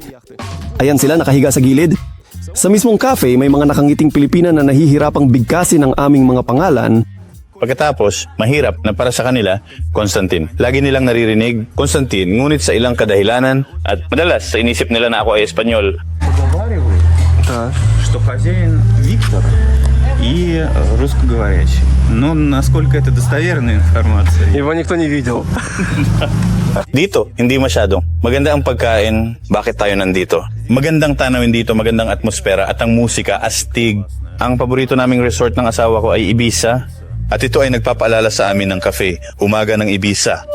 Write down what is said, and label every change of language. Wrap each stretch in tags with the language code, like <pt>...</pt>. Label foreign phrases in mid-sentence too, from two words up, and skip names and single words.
<tl>Ayan sila nakahiga sa gilid. Sa mismong cafe, may mga nakangiting Pilipina na nahihirapang bigkasin ang aming mga pangalan. Pagkatapos, mahirap na para sa kanila, Constantine. Lagi nilang naririnig, Constantine, ngunit sa ilang kadahilanan at madalas sa inisip nila na ako ay Espanyol.</tl> <ru>Что хозяин Виктор и русскоговорящий. Но насколько это достоверная информация? Его никто не видел.</ru> <tl>Dito, hindi masyado. Maganda ang pagkain, bakit tayo nandito? Magandang tanawin dito, magandang atmosfera at ang musika, astig. Ang paborito naming resort ng asawa ko ay Ibiza. At ito ay nagpapaalala sa amin ng cafe, Umaga ng Ibiza.</tl>